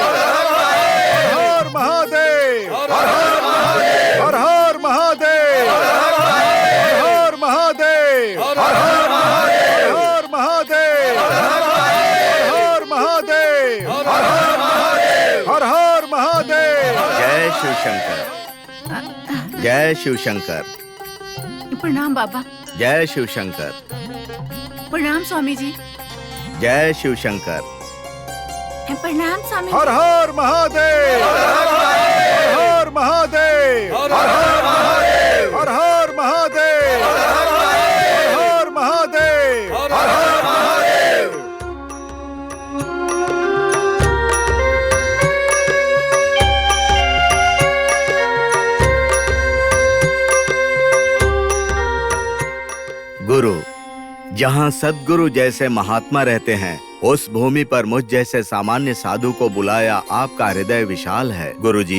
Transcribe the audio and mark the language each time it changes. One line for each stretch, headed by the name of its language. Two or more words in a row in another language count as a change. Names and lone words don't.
Hindi: हर हर महादेव। हर हर महादेव। हर हर महादेव। हर हर महादेव। हर हर महादेव। हर महादेव। हर हर महादेव। जय शिव शंकर। जय शिव शंकर। प्रणाम बाबा। जय शिव शंकर। प्रणाम स्वामी जी। जय शिव शंकर। प्रणाम स्वामी। हर हर महादेव। हर हर महादेव। हर हर महादेव। हर हर महादेव। हर हर महादेव। हर हर महादेव। गुरु, जहाँ सद्गुरु जैसे महात्मा रहते हैं उस भूमि पर मुझ जैसे सामान्य साधु को बुलाया आपका हृदय विशाल है गुरुजी।